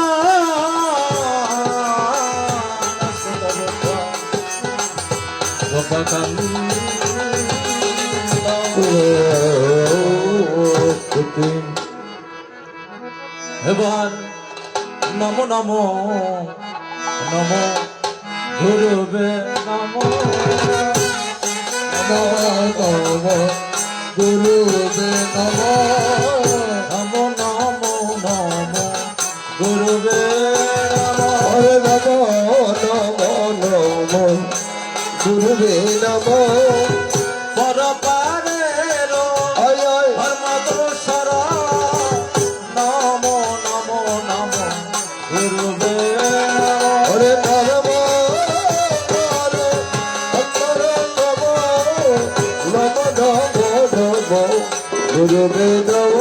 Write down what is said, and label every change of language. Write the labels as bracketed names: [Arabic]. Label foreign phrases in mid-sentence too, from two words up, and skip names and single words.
[Sanskrit] এবার নমো নমো নমো গুরুবে নমো নমো নমো গুরুবে নমো নমো নমো নমো গুরুবে নমো হরে নমো নমো নমো গুরুবে নমো [Bangla] পরপারের আয় আয় [Sanskrit] ধর্মদোষর নমো নমো নমো গুরুবে নমো হরে নমো হরে অন্তরে নমো নমো নমো নমো গুরুবে নমো